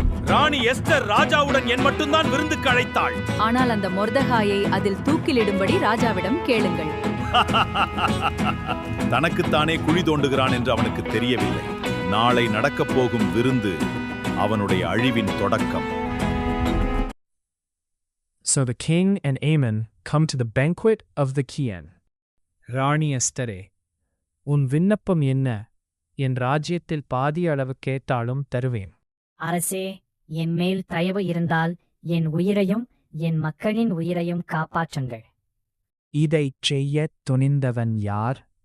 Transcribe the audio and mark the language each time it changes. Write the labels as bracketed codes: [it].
[ta] ராணி Esther ராஜாவுடன் என் மட்டும்தான் விருந்துக்கு அழைத்தாள். ஆனால் அந்த மொர்தெகாயை அதில் தூக்கிலிடும்படி ராஜாவிடம் கேளுங்கள். தனக்குத்தானே குழி தோண்டுகிறான் என்று அவனுக்கு தெரியவில்லை. நாளை நடக்கப் போகும் விருந்து அவனுடைய அழிவின் தொடக்கம். [en] So the king and Aman come to the banquet of the Kian. [ta] ராணி எஸ்தரே, உன் விண்ணப்பம் என்ன? என் ராஜ்யத்தில் பாதி அளவு கேட்டாலும் தருவேன். அரசே, என் மேல் தயவு இருந்தால் என் உயிரையும் என் மக்களின் உயிரையும் காப்பாற்றுங்கள். இதைச் செய்யத் துணிந்தவன் யார்?